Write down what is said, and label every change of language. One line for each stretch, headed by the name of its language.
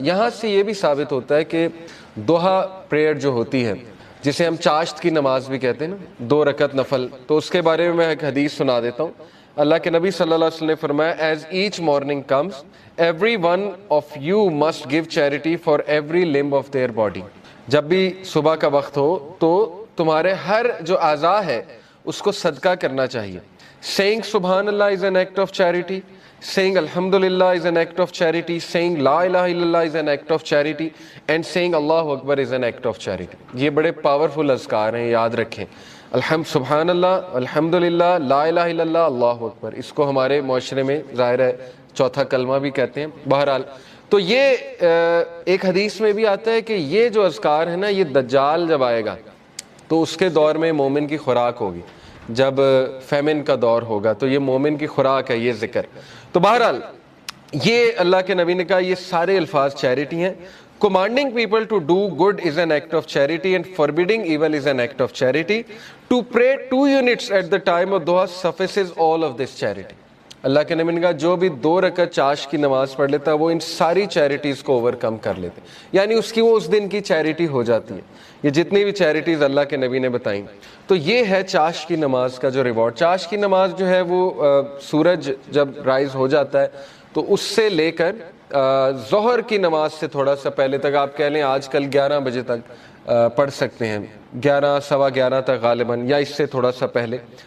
Urdu: یہاں سے یہ بھی ثابت ہوتا ہے کہ ضحیٰ پریئر جو ہوتی ہے، جسے ہم چاشت کی نماز بھی کہتے ہیں نا، 2 رکعت نفل، تو اس کے بارے میں ایک حدیث سنا دیتا ہوں. اللہ کے نبی صلی اللہ علیہ وسلم نے فرمایا،
English: As each morning comes every one of you must give charity for every limb of their body.
Urdu: جب بھی صبح کا وقت ہو تو تمہارے ہر جو اعضاء ہے اس کو صدقہ کرنا چاہیے.
English: Saying سبحان اللہ is an act of charity, saying alhamdulillah is an act of charity, saying la ilaha illallah is an act of charity, and saying Allahu Akbar is an act of charity.
Urdu: یہ بڑے powerful اذکار ہیں، یاد رکھیں. سبحان اللہ، الحمدللہ، لا الہ الا اللہ، اللہ اکبر. اس کو ہمارے معاشرے میں ظاہر ہے چوتھا کلمہ بھی کہتے ہیں. بہرحال تو یہ ایک حدیث میں بھی آتا ہے کہ یہ جو اذکار ہے نا، یہ دجال جب آئے گا تو اس کے دور میں مومن کی خوراک ہوگی. جب فیمن کا دور ہوگا تو یہ مومن کی خوراک ہے یہ ذکر. تو بہرحال یہ اللہ کے نبی نے کہا یہ سارے الفاظ چیریٹی ہیں.
English: Commanding people to do good is an act of charity and forbidding evil is an act of charity. To pray 2 units at the time of duha suffices all of this charity.
Urdu: اللہ کے نبی نے کہا جو بھی 2 رکعت چاش کی نماز پڑھ لیتا ہے وہ ان ساری چیریٹیز کو اوور کم کر لیتے، یعنی اس کی وہ اس دن کی چیریٹی ہو جاتی ہے. یہ جتنی بھی چیریٹیز اللہ کے نبی نے بتائیں، تو یہ ہے چاش کی نماز کا جو ریوارڈ. چاش کی نماز جو ہے وہ سورج جب رائز ہو جاتا ہے تو اس سے لے کر ظہر کی نماز سے تھوڑا سا پہلے تک، آپ کہہ لیں آج کل 11 بجے تک پڑھ سکتے ہیں، 11 سوا 11 تک غالباً، یا اس سے تھوڑا سا پہلے.